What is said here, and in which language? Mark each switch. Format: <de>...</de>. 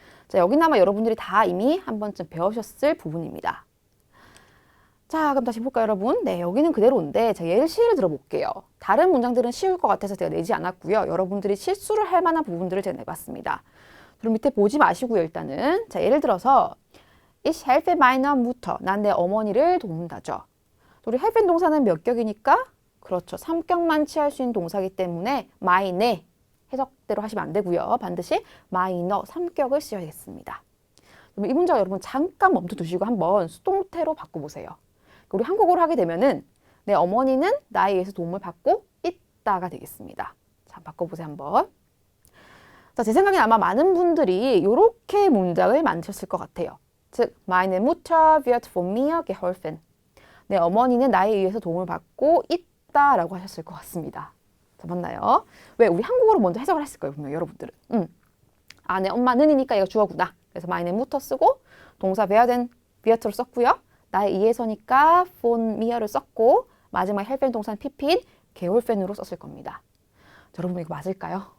<ko>자, 여기는 아마 여러분들이 다 이미 한 번쯤 배우셨을 부분입니다. 자, 그럼 다시 볼까요, 여러분? 네, 여기는 그대로인데 제가 예시를 들어볼게요. 다른 문장들은 쉬울 것 같아서 제가 내지 않았고요. 여러분들이 실수를 할 만한 부분들을 제가 내봤습니다. 그럼 밑에 보지 마시고요, 일단은. 자, 예를 들어서</ko> <de>Ich helfe meiner Mutter.</de> <ko>난 내 어머니를 돕는다죠. 우리 help는 동사는 몇 격이니까? 그렇죠. 3격만 취할 수 있는 동사이기 때문에 meine 해석대로 하시면 안 되고요. 반드시 meine 3격을 쓰셔야겠습니다. 그럼 이 문장 여러분 잠깐 멈춰 두시고 한번 수동태로 바꿔보세요. 우리 한국어로 하게 되면은 내 어머니는 나에 의해서 도움을 받고 있다가 되겠습니다. 자, 바꿔보세요 한번. 자, 제 생각엔 아마 많은 분들이 이렇게 문장을 만드셨을 것 같아요.</ko> <de>즉, meine Mutter wird von mir geholfen.</de> <ko>내 어머니는 나에 의해서 도움을 받고 있다라고 하셨을 것 같습니다. 자, 맞나요? 왜? 우리 한국어로 먼저 해석을 했을 거예요, 분명 여러분들은. 아, 내 엄마는이니까 이거 주어구나. 그래서 meine Mutter 쓰고 동사 werden wir를 썼고요. 나에 의해서니까 von mir를 썼고 마지막 helfen 동사는 pp인 geholfen으로 썼을 겁니다. 자, 여러분 이거 맞을까요?</ko>